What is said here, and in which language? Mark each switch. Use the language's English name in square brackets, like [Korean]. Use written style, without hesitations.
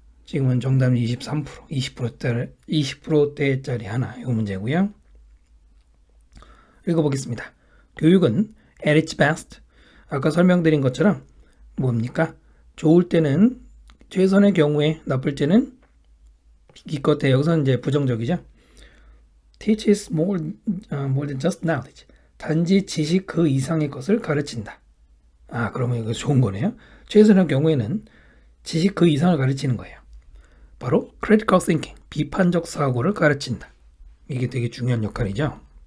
[Korean] 지금은 정답률 23%, 20%대짜리 하나, 이 문제고요. 읽어보겠습니다. 교육은 [English] at its best, [Korean] 아까 설명드린 것처럼 뭡니까? 좋을 때는 최선의 경우에, 나쁠 때는 기껏해. 여기서는 이제 부정적이죠. [English] teaches more than just knowledge. [Korean] 단지 지식 그 이상의 것을 가르친다. 그러면 이거 좋은 거네요. 최선의 경우에는 지식 그 이상을 가르치는 거예요. 바로 critical thinking, 비판적 사고를 가르친다. 이게 되게 중요한 역할이죠.